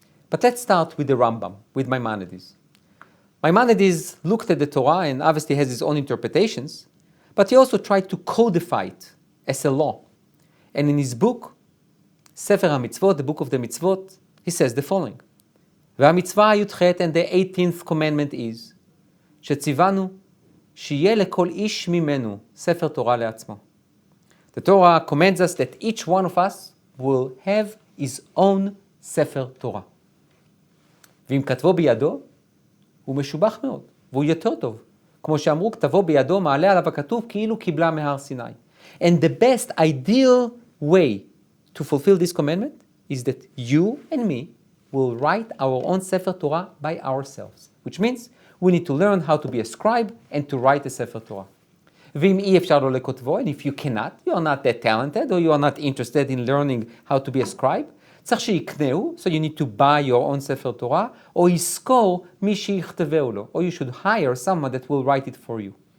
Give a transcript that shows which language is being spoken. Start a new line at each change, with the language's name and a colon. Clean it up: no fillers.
English: But let's start with the Rambam, with Maimonides. Maimonides looked at the Torah and obviously has his own interpretations, but he also tried to codify it as a law. And in his book, Sefer HaMitzvot, the book of the Mitzvot, he says the following.
Hebrew: והמצווה הי"ח,
English: and the 18th commandment is,
Hebrew: שציוונו שיהיה לכל איש ממנו ספר תורה לעצמו.
English: The Torah commands us that each one of us will have his own ספר תורה.
Hebrew: ואם כתבו בידו, הוא משובח מאוד, והוא יותר טוב. כמו שאמרו, כתבו בידו, מעלה עליו הכתוב, כאילו קיבלה מהר סיני.
English: And the best ideal way to fulfill this commandment is that you and me will write our own Sefer Torah by ourselves, which means we need to learn how to be a scribe and to write a Sefer Torah.
Hebrew: ואם אי אפשר לו לכותבו,
English: and if you cannot, you are not that talented, or you are not interested in learning how to be a scribe,
Hebrew: צריך שיקנהו,
English: so you need to buy your own Sefer Torah,
Hebrew: או יזכור מי שיכתבהו לו,
English: or you should hire someone that will write it for you.